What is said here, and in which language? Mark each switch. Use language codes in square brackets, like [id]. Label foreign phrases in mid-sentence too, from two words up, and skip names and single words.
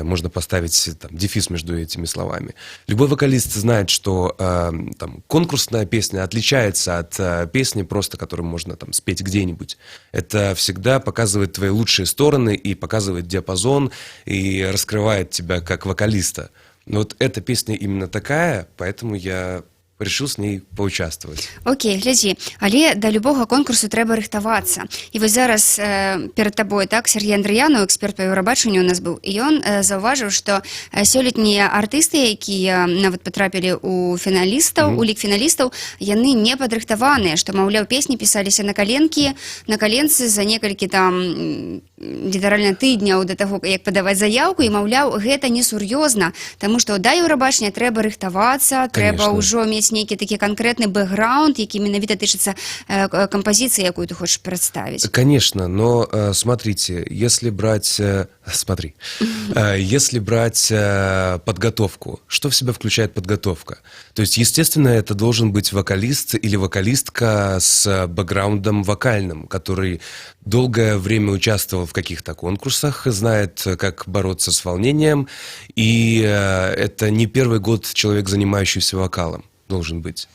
[ru] Можно поставить там дефис между этими словами. Любой вокалист знает, что конкурсная песня отличается от песни просто, которую можно там спеть где-нибудь. Это всегда показывает твои лучшие стороны и показывает диапазон и раскрывает тебя как вокалиста. Но вот эта песня именно такая, поэтому я решил с ней поучаствовать. Окей, [be] глядзі, але да любога конкурсу трэба рыхтавацца. І вось зараз перад табой, так, Сергей Андрыянаў, эксперт па Еўрабачанню у нас быў, і ён заўважыў, што сёлетнія артысты, якія нават патрапілі у фіналістаў, у лік фіналістаў, яны не падрыхтаваныя, што, маўляў, песні пісаліся на каленцы за некалькі там літаральна тыдняў да таго, як падаваць заяўку, і, маўляў, гэта несур'ёзна, таму што да Еўрабачання трэба рыхтавацца, трэба ўжо мець нейкі такі конкретный бэкграунд, які менавіта тычыцца композиции, якую [ru] ты хочешь представить. Конечно, но смотрите, если брать подготовку, что в себя включает подготовка? То есть, естественно, это должен быть вокалист или вокалистка с бэкграундом вокальным, который долгое время участвовал в каких-то конкурсах, знает, как бороться с волнением, и это не первый год человек, занимающийся вокалом, должен быть.